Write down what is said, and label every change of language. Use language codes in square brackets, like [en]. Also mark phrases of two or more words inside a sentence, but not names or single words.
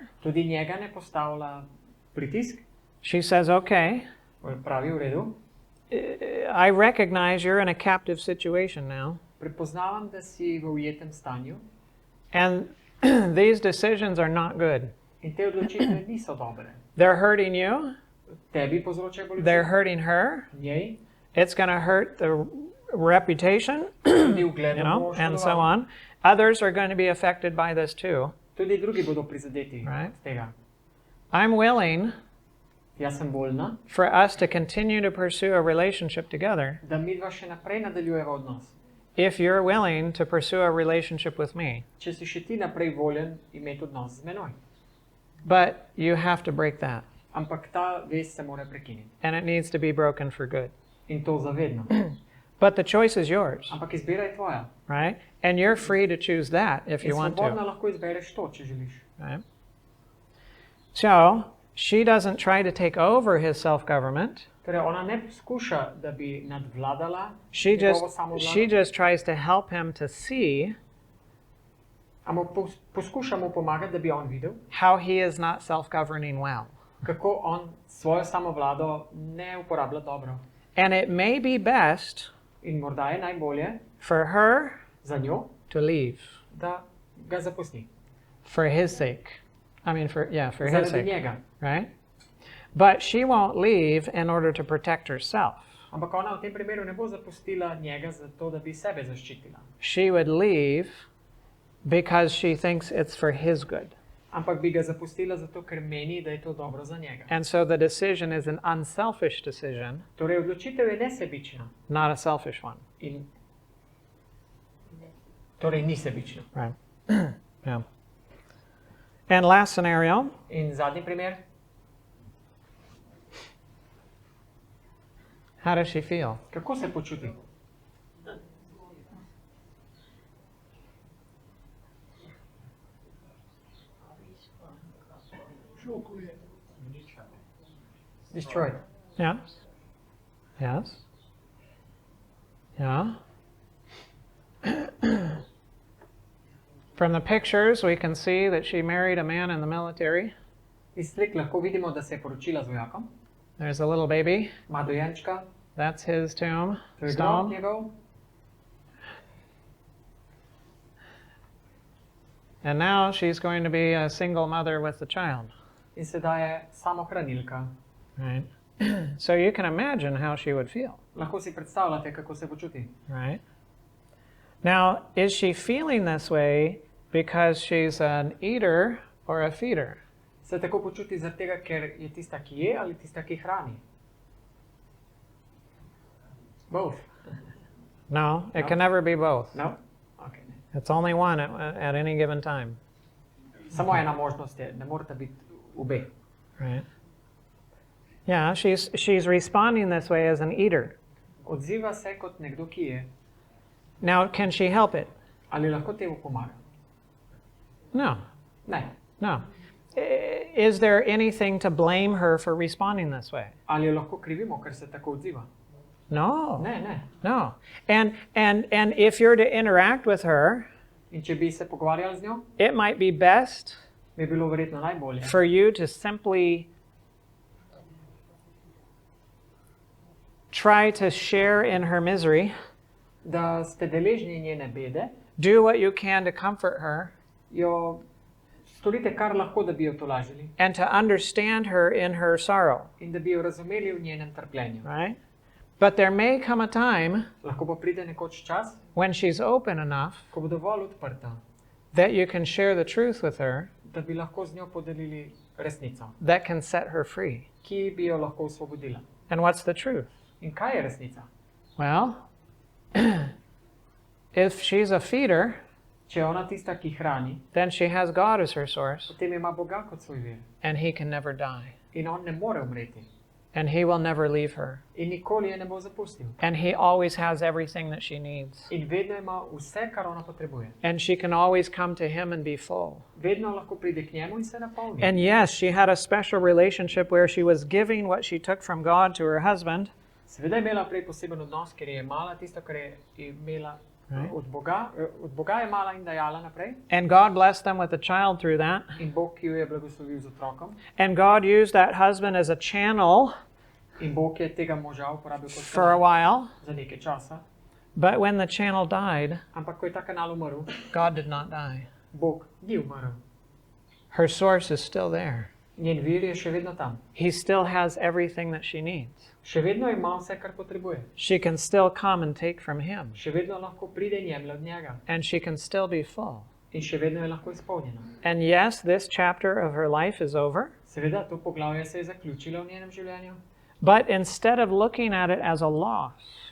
[sl] Tudi njega ne postavlja pritisk. [en] She says, okay, [sl] Pravi v redu. [en] I recognize you're in a captive situation now. [sl] Prepoznavam, da si v ujetem stanju. [en] And these decisions are not good. [sl] In te odločitve niso dobre. [en] They're hurting you. [sl] Tebi povzročajo bolečino. [en] They're hurting her. [sl] Njej. [en] It's going to hurt the reputation, [sl] Tudi ugled [en] you [sl] bo [en] know, and so [sl] škodoval. [en] on. Others are going to be affected by this too. [sl] Tudi drugi bodo prizadeti [en] Right. [sl] z tega. [en] I'm willing [sl] Jaz sem voljna, [en] for us to continue to pursue a relationship together [sl] da midva še naprej nadaljujeva odnos. [en] if you're willing to pursue a relationship with me. [sl] Če si še ti naprej voljen imeti odnos z menoj. [en] But you have to break that, [sl] Ampak ta vez se mora prekiniti. [en] and it needs to be broken for good. [sl] In to zavedno. [en] But the choice is yours, [sl] Ampak izbira je tvoja. [en] right? And you're free to choose that if [sl] In [en] you want [sl] svobodno [en] to, [sl] lahko izbereš to, če želiš. [en] right? So she doesn't try to take over his self-government. [sl] Torej, ona ne poskuša, da bi nadvladala [en] She [sl] njegovo samovlado, [en] just tries to help him to see [sl] ampak poskuša mu pomagati, da bi on videl, [en] how he is not self-governing well. [sl] kako on svojo samovlado ne uporablja dobro. [en] And it may be best [sl] In morda je najbolje [en] for her [sl] za njo, [en] to leave [sl] da ga zapusti. [en] for his sake. I mean, for his [sl] Zaradi [en] sake, [sl] njega. [en] right? But she won't leave in order to protect herself. [sl] Ampak ona v tem primeru ne bo zapustila njega zato, da bi sebe zaščitila. [en] She would leave because she thinks it's for his good. [sl] Ampak bi ga zapustila zato, ker meni, da je to dobro za njega. [en] And so the decision is an unselfish decision, [sl] Torej, odločitev je nesebična. [en] not a selfish one. [sl] In torej, ni sebična. [en] Right. Yeah. And last scenario, [sl] In zadnji primer, [en] how does she feel? [sl] kako se počuti? [en] Destroyed. Yeah. Yes. Yeah. From the pictures, we can see that she married a man in the military. [sl] Iz slik lahko vidimo, da se je poročila z vojakom. [en] There's a little baby. [sl] Ima dojenčka, [en] That's his tomb [sl] to je grob [en] stone. [sl] njegov. [en] And now she's going to be a single mother with the child. [sl] In sedaj je samohranilka. [en] Right. So you can imagine how she would feel. [sl] Lahko si predstavljate, kako se počuti. [en] Right. Now, is she feeling this way because she's an eater or a feeder? [sl] Se tako počuti zaradi tega, ker je tista, ki je, ali tista, ki hrani? [en] Both. No, it No. can never be both. No? Okay. It's only one at any given time. [sl] Samo ena možnost je, ne morata biti obe. [en] Right. Yeah, she's responding this way as an eater. [sl] Odziva se kot nekdo, ki je. [en] Now, can she help it? [sl] Ali lahko temu pomaga? [en] No. [sl] Ne. [en] No. Is there anything to blame her for responding this way? [sl] Ali jo lahko krivimo, ker se tako odziva? [en] No. [sl] Ne, ne. [en] No. And if you're to interact with her, [sl] In če bi se pogovarjali z njo, [en] it might be best [sl] bi bilo verjetno najbolje, [en] for you to simply try to share in her misery, [sl] da ste deležni njene bede, [en] do what you can to comfort her, [sl] jo storite kar lahko, da bi jo tolažili [en] and to understand her in her sorrow, [sl] in da bi jo razumeli v njenem trpljenju. [en] right? But there may come a time [sl] Lahko pa pride nekoč čas, [en] when she's open enough [sl] ko bo dovolj odprta, [en] that you can share the truth with her [sl] da bi lahko z njo podelili resnico, [en] that can set her free. [sl] ki bi jo lahko osvobodila. [en] And what's the truth? [sl] In kaj je resnica? [en] Well, if she's a feeder, [sl] Če je ona tista, ki hrani, [en] then she has God as her source, [sl] potem ima Boga kot svoj vir. [en] and he can never die. [sl] In on ne more umreti. [en] And he will never leave her. [sl] In nikoli je ne bo zapustil. [en] And he always has everything that she needs. [sl] In vedno ima vse, kar ona potrebuje. [en] And she can always come to him and be full. [sl] Vedno lahko pride k njemu in se napolni. [en] And yes, she had a special relationship where she was giving what she took from God to her husband. [sl] Seveda je imela prej poseben odnos, ker je imala tisto, kar je imela od Boga je imala in dajala naprej. [en] And God blessed them with a child through that. [sl] In Bog jo je blagoslovil z otrokom. [en] And God used that husband as a channel [sl] In Bog je tega moža uporabil kot [en] for a [sl] kanal [en] while. [sl] za nekaj časa. [en] But when the channel died, [sl] Ampak ko je ta kanal umrl, [en] God did not die. [sl] Bog ni umrl. [en] Her source is still there. [sl] Njen vir je še vedno tam. [en] He still has everything that she needs. [sl] Še vedno ima vse, kar potrebuje. [en] She can still come and take from him. [sl] Še vedno lahko pride in jemlje od njega. [en] And she can still be full. [sl] In še vedno je lahko izpolnjena. [en] And yes, this chapter of her life is over. [sl] Seveda, to poglavje se je zaključilo v njenem življenju. [en] But instead of looking at it as a loss,